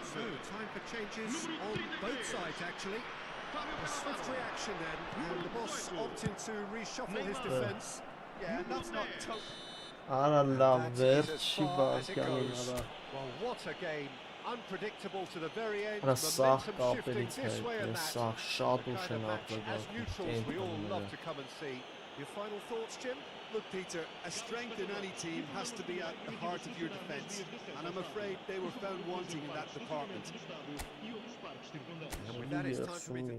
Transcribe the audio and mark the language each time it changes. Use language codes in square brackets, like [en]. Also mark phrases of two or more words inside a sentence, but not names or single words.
[en] So, time for changes on both sides, actually. A swift reaction then, and the boss opting to reshuffle his defence. Yeah, and that's not [hy] Արա լավ [en] That is [hy] վերջ [en] as [hy] չի [en] far as it [hy] բարգյանին [en] goes. [hy] արա։ [en] Well, what a game. Unpredictable to the very end. [hy] Արա սաղ [en] Momentum shifting [hy] կապերից [en] this way [hy] հետ, [en] and [hy] ես [en] that. [hy] սաղ շատ [en] The [hy] ուշ [en] kind [hy] են [en] of match, as neutrals, we all love [hy] արտագաղթում։ [en] to come and see. Your final thoughts, Jim? Look, Peter, a strength in any team has to be at the heart of your defence, and I'm afraid they were found wanting in that department. And with that, it's time for me to thank